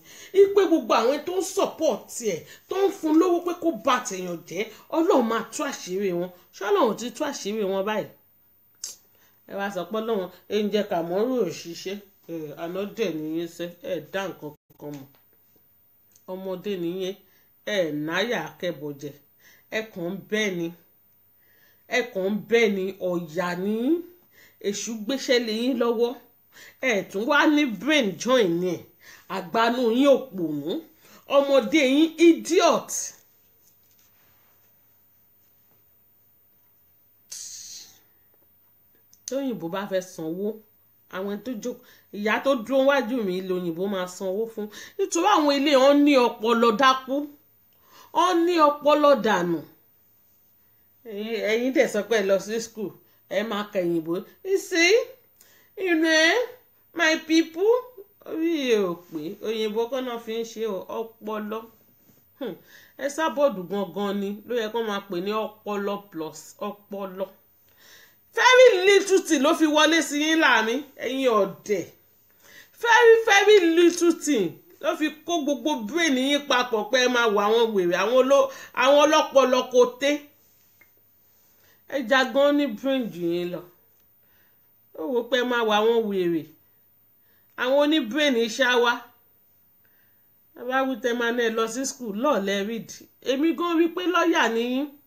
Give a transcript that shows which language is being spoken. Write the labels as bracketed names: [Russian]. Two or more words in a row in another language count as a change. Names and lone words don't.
[Yoruba] ipe gbogbo àwọn tó ń support ẹ̀ tó ń fún lówó pé kó bà tèèyàn jẹ́ Ọlọ́run máa tú àṣírí wọn ṣé Ọlọ́run ti tú àṣírí wọn báyìí ẹ wá sọ pé lọ́wọ́n ẹ̀ǹjẹ̀ Kàmọ́rù òṣìṣẹ́ ànádẹ̀ nìyẹn ṣe dá nǹkan kan mọ̀ ọmọdé nìyẹn náyà akẹ́bọ̀jẹ̀ ẹ̀kàn bẹ́ẹ̀ ni ọ̀yà ní èṣù gbéṣẹ́ lé yín lọ́wọ́ tún wá ní [English] brain join [Yoruba] ní àgbánú yín òpònú ọmọdé yín idiot. tóyìnbó bá fẹ́ sanwó àwọn tó jókòó ìyá tó dúró wájú mi lóyìnbó máa sanwó fún nítorí àwọn ilé wọn ní ọpọlọ dákú wọn ní ọpọlọ dànù ẹ̀yin dẹ̀ sọ pé ẹ lọ sí school ẹ máa kẹyìnbó [English] you know my people [Yoruba] orí ò pé òyìnbó kan náà fi ń ṣe ọpọlọ ẹ sábọ̀dù gangan ni ló yẹ kó máa pè ní ọpọlọ plus ọpọlọ [English] very little thing [Yoruba] ló fi wọlé sí yín láàmì ẹ̀yin ọ̀dẹ̀ [English] very little thing [Yoruba] ló fi kó gbogbo brain yín papọ̀ pé ẹ máa wọ àwọn wèrè àwọn ọlọ́pọlọ kò té ẹja gan ní brain jù yín lọ ó wò pé ẹ máa wọ àwọn wèrè àwọn oní brain iṣẹ́ wa abáwítẹ́ máa ní ẹ lọ sí school lọ́ọ̀lẹ́ read èmi gan rí pé lọ́ọ̀yà ni yín